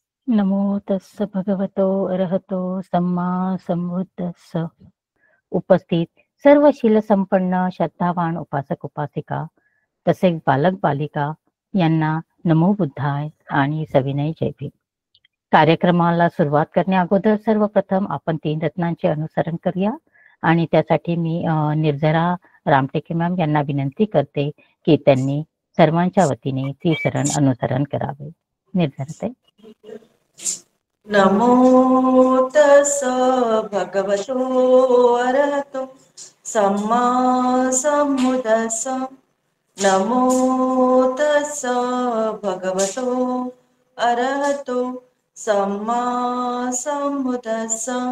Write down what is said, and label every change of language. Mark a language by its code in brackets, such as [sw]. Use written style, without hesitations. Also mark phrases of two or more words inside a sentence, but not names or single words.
[pi] नमो तस्स भगवतो अरहतो सम्मा संबुद्धस्स. [mr] उपस्थित सर्व शील संपन्न श्रद्धावान उपासक उपासिका तसेच बालक बालिका यांना [pi] नमो बुद्धाय [mr] आणि सविनय जय भीम. कार्यक्रमाला सुरुवात करण्या अगोदर सर्वप्रथम आपण 3 रत्नांचे अनुसरण करूया आणि त्यासाठी मी निर्जरा रामटेके मॅम यांना विनंती करते की त्यांनी सर्वांच्या वतीने त्रिशरण अनुसरण करावे. निर्जरा ताई. [pi] नमो तस्स भगवतो अरहतो सम्मा संबुद्धस्स. नमो तस्स भगवतो अरहतो सम्मा संबुद्धस्स.